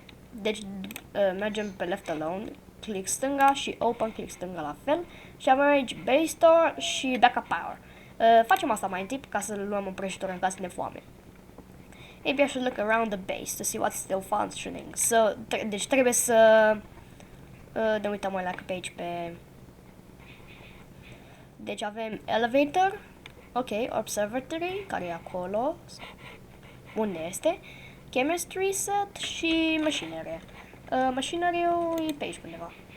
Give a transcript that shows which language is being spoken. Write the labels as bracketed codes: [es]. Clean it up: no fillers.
[ro] Deci mergem pe Left Alone, click stânga și Open, click stânga la fel. Și avem aici Base Store și Backup Power. Facem asta mai întâi ca să luăm o prăjitură în caz de foame. [en] Maybe I should look around the base to see what's still functioning. [ro] Deci trebuie să ne uităm mai la pe aici pe... Deci avem Elevator, ok, Observatory, care e acolo. Unde este? Chemistry set și Machinery. Machinery-ul e pe aici undeva.